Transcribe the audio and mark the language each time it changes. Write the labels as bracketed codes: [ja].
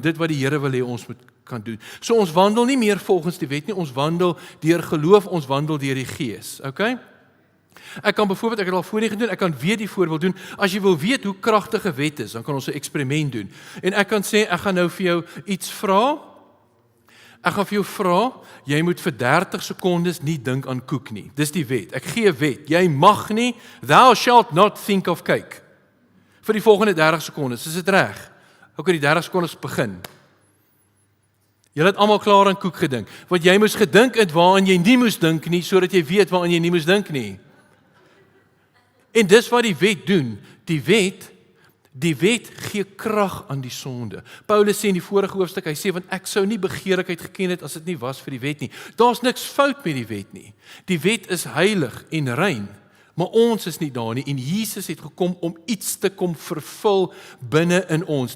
[af] Dit wat die Here wil hê ons moet kan doen. So ons wandel nie meer volgens die wet nie, ons wandel deur geloof, ons wandel deur die Gees. Okay? Ek kan byvoorbeeld, ek het al voorheen gedoen, ek kan weer die voorbeeld doen. As jy wil weet hoe kragtig 'n wet is, dan kan ons 'n eksperiment doen. En ek kan sê, ek gaan nou vir jou iets vra. ek gaan vir jou vra, jy moet vir 30 sekondes nie dink aan koek nie. Dis die wet. Ek gee 'n wet. [en] Jy mag nie, thou shalt not think of cake. [af] Vir die volgende 30 sekondes, is dit reg? Okay, die 30 sekondes begin. Julle het almal klaar aan koek gedink. Wat jy moes gedink het waaraan jy nie moes dink nie, sodat jy weet waaraan jy nie moes dink nie. En dis wat die wet doen. Die wet gee krag aan die sonde. Paulus sê in die vorige hoofstuk, hy sê, want ek sou nie begeerlikheid geken het as dit nie was vir die wet nie. Daar's niks fout met die wet nie. Die wet is heilig en rein, maar ons is nie daar nie. En Jesus het gekom om iets te kom vervul binne in ons.